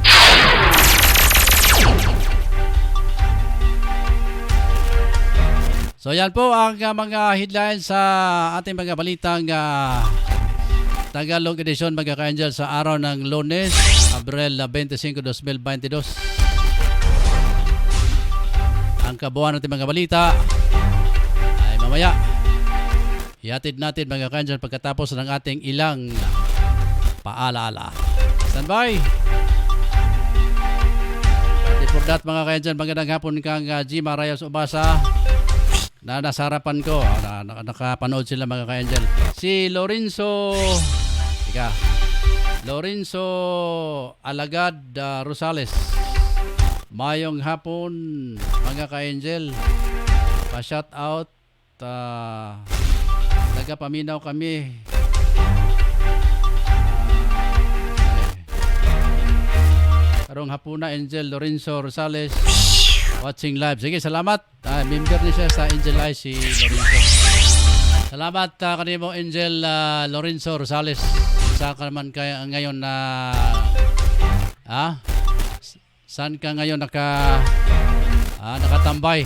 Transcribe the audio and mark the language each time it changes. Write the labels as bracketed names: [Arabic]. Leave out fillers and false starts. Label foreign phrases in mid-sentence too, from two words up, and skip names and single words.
[Filipino] So yan po ang mga headlines sa ating mga balitang Tagalog edition mga ka-Angel sa araw ng Lunes, Abril 25, 2022. Ang kabuuan natin mga balita ay mamaya. Ihatid natin mga ka-Angel pagkatapos ng ating ilang paalaala. [English] Stand by! But for that [Filipino] mga ka-Angel, magandang hapon kang Jima Rayos Ubasa na nasa harapan ko. Nakapanood sila mga ka-Angel. Si Lorenzo Alagad Rosales. [Cebuano] Mayong hapon mga ka-Angel. Pa-shout out. Nagapaminaw kami. Karong hapon na Angel Lorenzo Rosales [English] watching live. [Cebuano] Sige, salamat. Member niya siya sa Angel Eye si Lorenzo. Salamat kanimo Angel Lorenzo Rosales. [Filipino] Saan ka naman kaya ngayon na saan ka ngayon nakatambay?